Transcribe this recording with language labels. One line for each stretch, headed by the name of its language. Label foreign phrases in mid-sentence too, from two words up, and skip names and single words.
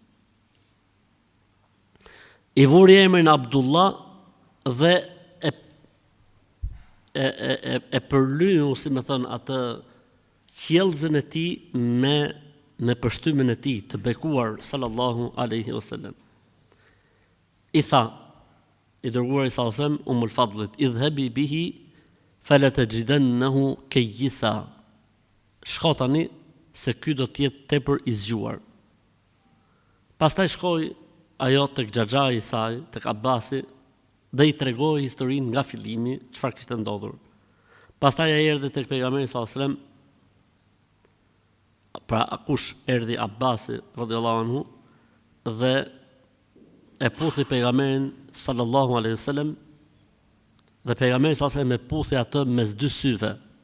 Albanian: I vuri emrin Abdullah dhe e përlyu, si më thënë, atë qjellëzën e tij me përshtymin e tij të bekuar
Arabic: صلى الله عليه وسلم.
Albanian: I tha, i dërguari
Arabic: صلى الله عليه وسلم
Albanian: Umul Fadlit,
Arabic: اذهبي به فلتجدنه كيسا.
Albanian: Shko tani se ky do të jetë tepër i zgjuar. Pastaj shkoi ajo tek xhaxhai i saj, tek Abasi, dhe i tregoi historinë nga fillimi, çfarë kishte ndodhur. Pastaj ai erdhi tek pejgamberi
Arabic: صلى الله عليه وسلم.
Albanian: Pra kush erdhi Abasi
Arabic: رضي الله عنه
Albanian: dhe e puthi pejgamberin
Arabic: صلى الله عليه وسلم,
Albanian: dhe pejgamberi
Arabic: صلى الله عليه وسلم
Albanian: e puthi atë mes dy syve.